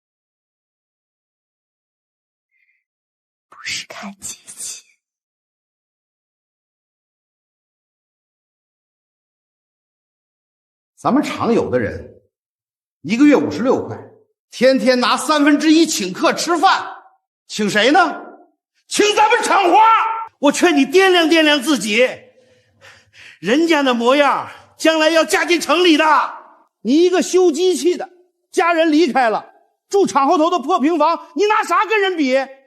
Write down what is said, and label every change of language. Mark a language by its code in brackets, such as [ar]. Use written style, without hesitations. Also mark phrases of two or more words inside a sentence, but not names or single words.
[zh] 不是看机器。咱们厂有的人1个月56塊，天天拿1/3請客吃飯，請誰呢？請咱們廠花。我勸你掂量掂量自己，人家那模樣將來要嫁進城裡的。你一個修機器的，家人離開了，住廠後頭的破平房，你拿啥跟人比？